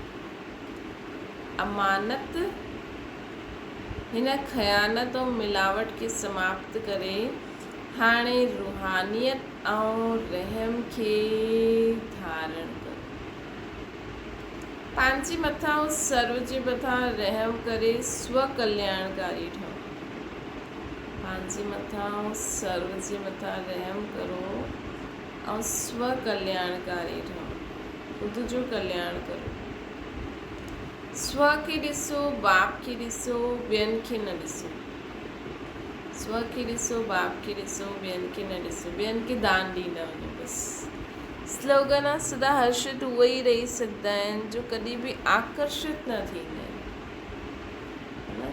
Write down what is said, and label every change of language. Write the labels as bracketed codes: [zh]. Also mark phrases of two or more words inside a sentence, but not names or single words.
[sd] अमानत, हिन ख़यानत ऐं मिलावट खे समाप्त करे हाणे रूहानियत ऐं रहम खे धारण करो। पंहिंजे मथां ऐं सर्व जे मथां रहम करे स्व कल्याणकारी ठहो। पंहिंजे मथां ऐं सर्व जे मथां रहम करो ऐं स्व कल्याणकारी ठहो, ख़ुदि जो कल्याण करो। स्व खे ॾिसो, बाप खे ॾिसो, ॿियनि खे न ॾिसो। स्व खे ॾिसो, बाप खे ॾिसो, ॿियनि खे न ॾिसो, ॿियनि खे दान ॾींदा वञो बसि। स्लोगन आहे सदा हर्षित उहे ई रही सघंदा आहिनि जो कॾहिं बि आकर्षित न थींदा आहिनि।